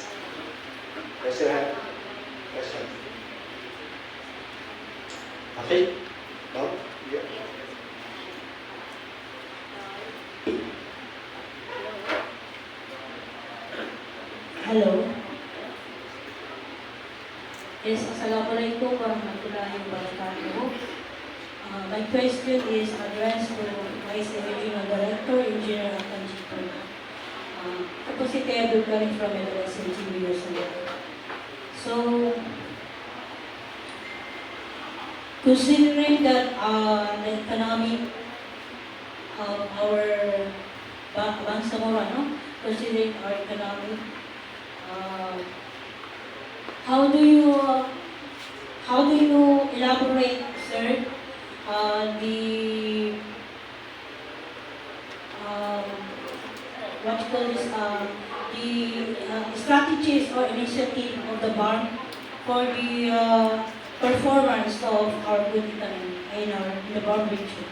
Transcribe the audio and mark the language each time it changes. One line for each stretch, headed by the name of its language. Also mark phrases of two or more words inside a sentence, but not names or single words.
English: Raise your hand. Question. Okay? No? Yeah. Hello. Yes,
Arabic: السلام عليكم ورحمة الله وبركاته.
English: My question is addressed to Vice Regional Director, Engineer Akan Chitona.
Filipino: Ako si Tia Dugani from LSMG University.
English: So, considering that the economic of our Bangsamoro, no? Considering our economic, how do you elaborate, sir, the what you call this, the strategies or initiative of the BARM for the performance of our good economy in the BARM region?